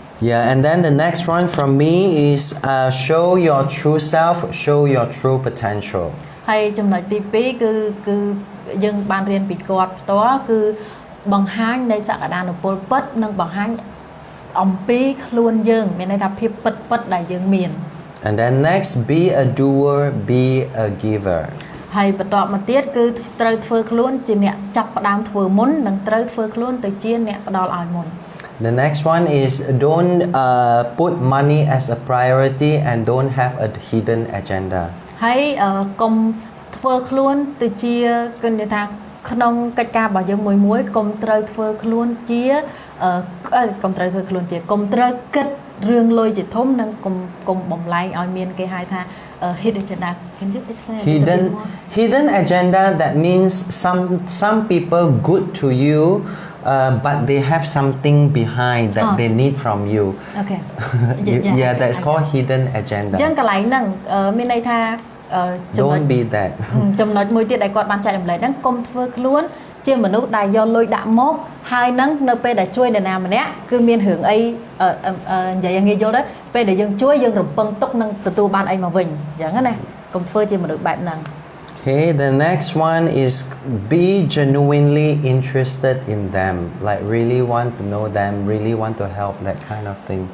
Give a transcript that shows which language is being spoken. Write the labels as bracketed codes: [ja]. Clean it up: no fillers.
[en] Yeah, and then the next one from me is show your true self, show your true potential. [km] ហើយចំណុចទី2គឺយើងបានរៀនពីគាត់ផ្ទាល់គឺបង្ហាញនៃសក្តានុពលពិតនិងបង្ហាញអំពីខ្លួនយើងមានន័យថាភាពពិតដែលយើងមាន [en] And then next, be a doer, be a giver. [km] ហើយបន្ទាប់មកទៀតគឺត្រូវធ្វើខ្លួនជាអ្នកចាប់ផ្ដើមធ្វើមុននិងត្រូវធ្វើខ្លួនទៅជាអ្នកផ្ដល់ឲ្យមុន [en] The next one is don't put money as a priority and don't have a hidden agenda. [km] ហើ យកុំធ្វើខ្លួនទៅជាគឺនិយាយថាក្នុងកិច្ចការរបស់យើងមួយកុំត្រូវធ្វើខ្លួនជាកុំត្រូវធ្វើខ្លួនជាកុំត្រូវគិតរឿងលុយជាធំនិងកុំបំលែងឲ្យមានគេហៅថា hidden agenda. [en] Can you explain? Hidden agenda that means some people good to you but they have something behind that they need from you. Okay. Yeah, that's called hidden agenda. [km] អញ្ចឹងកន្លែងហ្នឹងមានន័យថា [en] Don't be that. [km] ចំណុចមួយទៀតដែលគាត់បានចែករំលែកហ្នឹងកុំធ្វើខ្លួនជាមនុស្សដែលយកលុយដាក់មកហើយហ្នឹងនៅពេលដែលជួយនរណាម្នាក់គឺមានរឿងអីនិយាយឲ្យងាយយល់ទៅពេលដែលយើងជួយយើងរំពឹងទុកនឹងទទួលបានអីមកវិញអញ្ចឹងណាកុំធ្វើជាមនុស្សបែបហ្នឹង [en] Okay, the next one is be genuinely interested in them, like really want to know them, really want to help, that kind of thing.